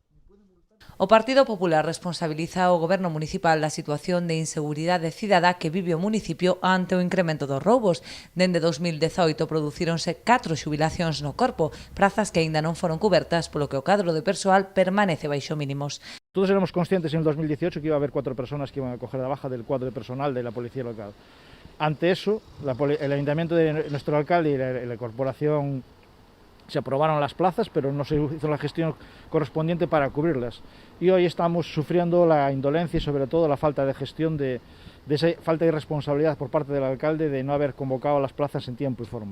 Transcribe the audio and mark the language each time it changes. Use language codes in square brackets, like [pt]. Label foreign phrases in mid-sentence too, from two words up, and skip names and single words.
[gl] O Partido Popular responsabiliza ao Goberno municipal da situación de inseguridade cidadá que vive o municipio ante o incremento dos roubos. Dende 2018 producíronse 4 xubilacións no corpo, prazas que aínda non foron cubertas polo que o cadro de persoal permanece baixo mínimos. [es] Todos éramos conscientes en el 2018 que iba a haber 4 personas que iban a coger la baja del cuadro de personal de la policía local. Ante eso, el ayuntamiento de nuestro alcalde y la corporación se aprobaron las plazas, pero no se hizo la gestión correspondiente para cubrirlas. Y hoy estamos sufriendo la indolencia y sobre todo la falta de gestión de esa falta de responsabilidad por parte del alcalde de no haber convocado las plazas en tiempo y forma.